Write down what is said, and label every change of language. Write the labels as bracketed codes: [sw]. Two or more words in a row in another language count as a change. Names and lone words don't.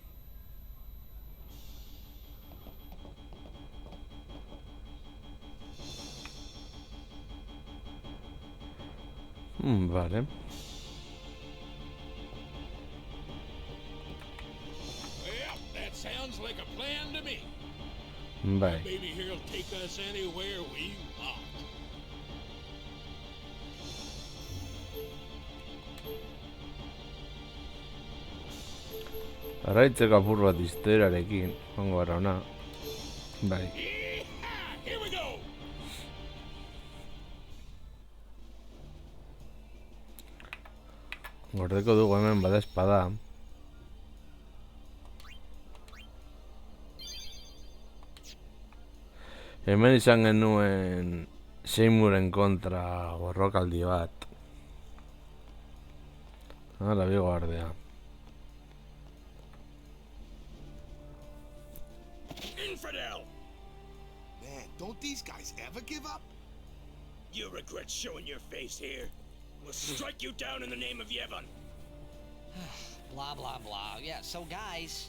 [es] Vale. [en] Well, that sounds like a plan to me. [eu] Bai. [en] Maybe he'll take us anywhere we want. [eu] Arraitzeko apur bat historiarekin, joango gara ona. Bai. [en] Yeehaw! Here we go! [eu] Gordeko dugu hemen bada espada. Hemen izan genuen Seymourren kontra borrokaldi bat. Hala, bi guardia. [en] Infidel! Man, don't these guys ever give up? You regret showing your face here. We'll strike you down in the name of Yevon. Blah, blah, blah. Yeah, so guys,